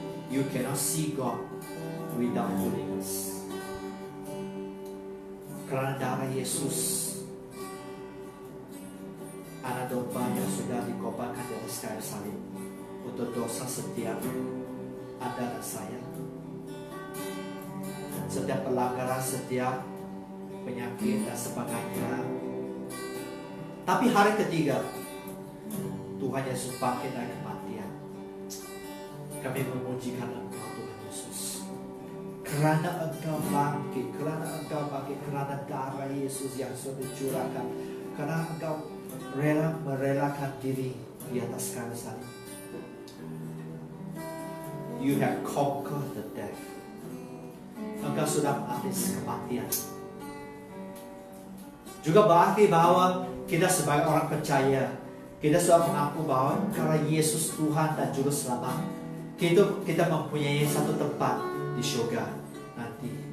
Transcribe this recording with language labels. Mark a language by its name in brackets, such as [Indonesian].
[English] You cannot see God without holiness. [Indonesian] Karena darah Yesus, anak domba yang sudah dikorbankan di atas kayu salib untuk dosa setiap Anda dan saya, setiap pelanggaran, setiap penyakit dan sebagainya. Tapi hari ketiga Tuhan Yesus bangkit dari kematian. Kami memujikan Engkau Tuhan Yesus, karena Engkau bangkit, karena darah Yesus yang sudah dicurahkan, karena Engkau rela merelakan diri di atas kayu salib. [English] You have conquered the death. [Indonesian] Engkau sudah mengatasi kematian. Juga berarti bahwa kita sebagai orang percaya, kita sudah mengaku bahwa karena Yesus Tuhan dan Juru Selamat, kita mempunyai satu tempat di surga nanti.